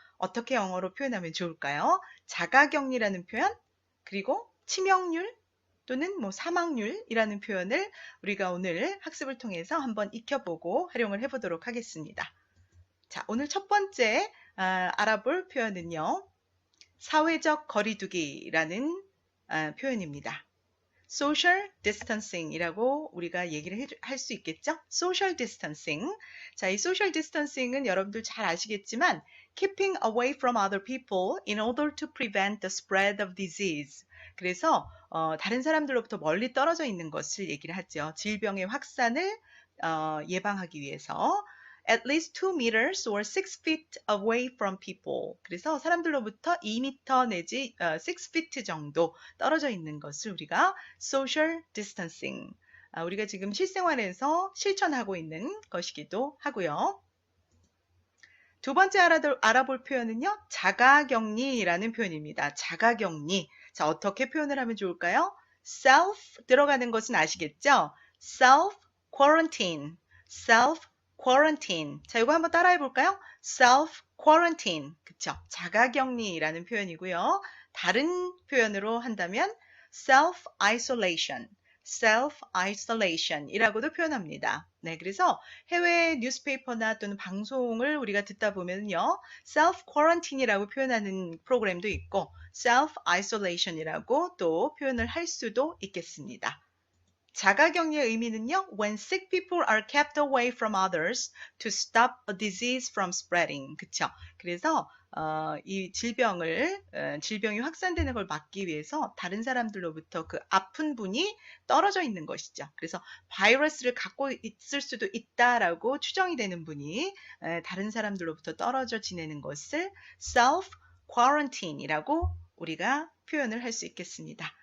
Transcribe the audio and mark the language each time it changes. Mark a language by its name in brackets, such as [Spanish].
[Korean] 어떻게 영어로 표현하면 좋을까요? 자가격리라는 표현, 그리고 치명률 또는 사망률이라는 표현을 우리가 오늘 학습을 통해서 한번 익혀보고 활용을 해보도록 하겠습니다. 자, 오늘 첫 번째 알아볼 표현은요. 사회적 거리두기라는 표현입니다. social distancing이라고 우리가 얘기를 할 수 있겠죠? [English] social distancing. 자, 이 social distancing은 [Korean] 여러분들 잘 아시겠지만 [English] keeping away from other people in order to prevent the spread of disease. [Korean] 그래서 다른 사람들로부터 멀리 떨어져 있는 것을 얘기를 하죠. 질병의 확산을 예방하기 위해서 [English] at least 2 meters or 6 feet away from people. [Korean] 그래서 사람들로부터 2m 내지 6 feet 정도 떨어져 있는 것을 우리가 social distancing. 우리가 지금 실생활에서 실천하고 있는 것이기도 하고요. 두 번째 알아볼 표현은요. 자가격리라는 표현입니다. 자가격리. 자, 어떻게 표현을 하면 좋을까요? self 들어가는 것은 아시겠죠? [English] self quarantine. self quarantine. [Korean] 자, 이거 한번 따라해 볼까요? [English] self quarantine. 그쵸? [Korean] 자가격리라는 표현이고요. 다른 표현으로 한다면 self isolation. self isolation 이라고도 표현합니다. 네, 그래서 해외 뉴스페이퍼나 또는 방송을 우리가 듣다 보면요. self quarantine이라고 표현하는 프로그램도 있고 self isolation이라고 또 표현을 할 수도 있겠습니다. 자가격리의 의미는요. [English] When sick people are kept away from others to stop a disease from spreading. [Korean] 그쵸? 그래서 이 질병이 확산되는 걸 막기 위해서 다른 사람들로부터 그 아픈 분이 떨어져 있는 것이죠. 그래서 바이러스를 갖고 있을 수도 있다라고 추정이 되는 분이 다른 사람들로부터 떨어져 지내는 것을 self quarantine이라고 우리가 표현을 할 수 있겠습니다.